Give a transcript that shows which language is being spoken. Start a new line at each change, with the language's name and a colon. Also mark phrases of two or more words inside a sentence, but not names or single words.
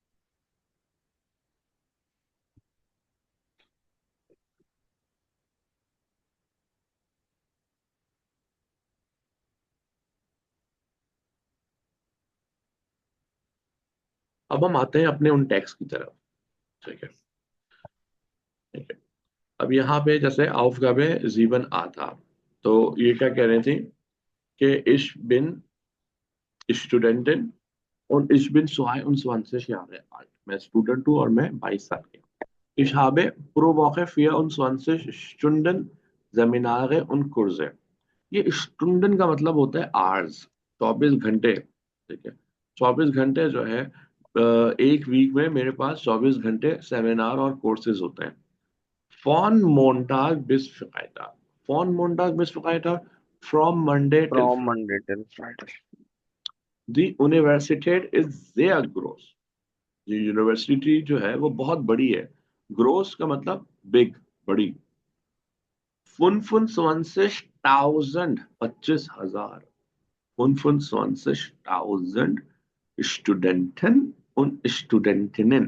Hindi: अब हम आते हैं अपने उन टैक्स की तरफ, ठीक है, ठीक है। अब यहाँ पे जैसे Aufgabe 7a था, तो ये क्या कह रहे थे कि
German: ich bin Studentin und ich bin 22 Jahre alt।
Hindi: मैं स्टूडेंट हूँ और मैं 22 साल की हूँ।
German: Ich habe pro Woche 24 Stunden Seminare und Kurse।
Hindi: ये स्टूडेंट का मतलब होता है आवर्स, 24 घंटे, ठीक है। 24 घंटे जो है, एक वीक में मेरे पास 24 घंटे सेमिनार और कोर्सेज होते हैं।
German: Von Montag bis Freitag, von Montag bis Freitag,
English: from Monday till फ्रॉम Friday। Monday till Friday.
German: The Universität ist sehr groß।
Hindi: ये यूनिवर्सिटी जो है वो बहुत बड़ी है। ग्रोस का मतलब बिग, बड़ी।
German: 25,000, 25,000, 25,000 Studenten und Studentinnen।